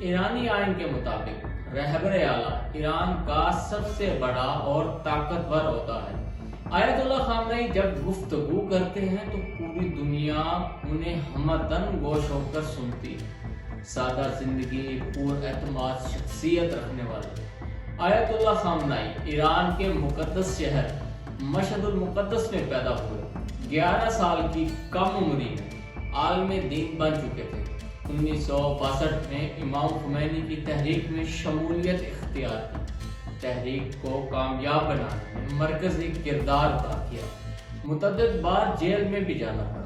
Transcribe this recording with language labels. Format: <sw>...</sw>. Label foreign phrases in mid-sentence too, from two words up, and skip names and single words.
<ur>ایرانی آئین کے مطابق رہبر اعلیٰ ایران کا سب سے بڑا اور طاقتور ہوتا ہے۔ آیت اللہ خامنه‌ای جب گفتگو کرتے ہیں تو پوری دنیا انہیں ہمدن گوش ہو کر سنتی ہے۔ سادہ زندگی، پر اعتماد شخصیت رکھنے والے آیت اللہ خامنه‌ای ایران کے مقدس شہر مشہد المقدس میں پیدا ہوئے۔ 11 سال کی کم عمری میں عالم دین بن چکے تھے۔ 1962 میں امام خمینی کی تحریک میں شمولیت اختیار کی، تحریک کو کامیاب بنانے میں مرکزی کردار ادا کیا، متعدد بار جیل میں بھی جانا پڑا۔</ur>